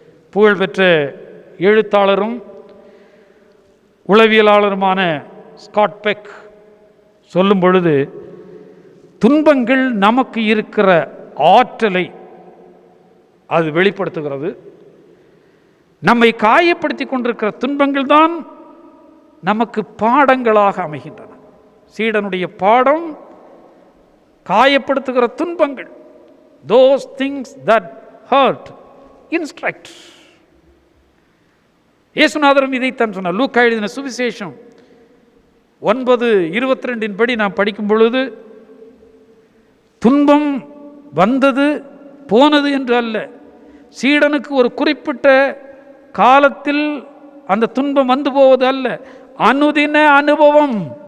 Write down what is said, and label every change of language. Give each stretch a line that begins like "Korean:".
Tamil: புகழ்பெற்ற எழுத்தாளரும் உளவியலாளருமான ஸ்காட் பெக் சொல்லும் பொழுது, துன்பங்கள் நமக்கு இருக்கிற ஆற்றலை அது வெளிப்படுத்துகிறது. நம்மை காயப்படுத்தி கொண்டிருக்கிற துன்பங்கள் தான் நமக்கு பாடங்களாக அமைகின்றன. சீடனுடைய பாடம் காயப்படுத்துகிற துன்பங்கள்.
English: Those things that hurt instruct.
Tamil: இயேசுநாதரும் இதைத்தான் சொன்னார். லூக்கா எழுதின சுவிசேஷம் 9:22 படி நாம் படிக்கும் பொழுது, துன்பம் வந்தது போனது என்று அல்ல, சீடனுக்கு ஒரு குறிப்பிட்ட காலத்தில் அந்த துன்பம் வந்து போவது அல்ல, அனுதின அனுபவம்.